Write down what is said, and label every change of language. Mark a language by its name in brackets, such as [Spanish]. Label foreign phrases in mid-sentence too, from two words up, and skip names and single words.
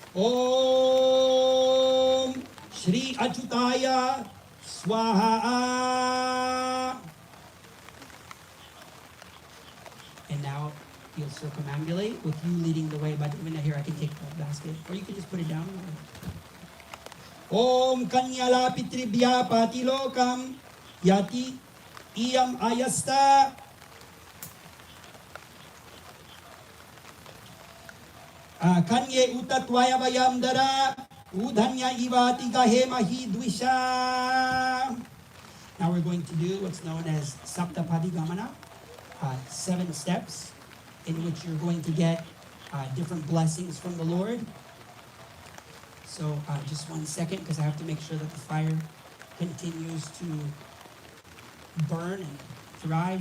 [Sanskrit] Om Shri Achyutaya Swaha. [English] And now you'll circumambulate with you leading the way. But even here, I can take the basket, or you can just put it down. [Sanskrit] Om Kanyalapitribhya Patilokam Yati Iyam Ayasta Kanye Utatvaya Vayamdara Udhanya Ivatiga Hema Hidvisha. [English] Now we're going to do what's known as Saptapadigamana, 7 steps in which you're going to get different blessings from the Lord. So just 1 second, because I have to make sure that the fire continues to burn and thrive.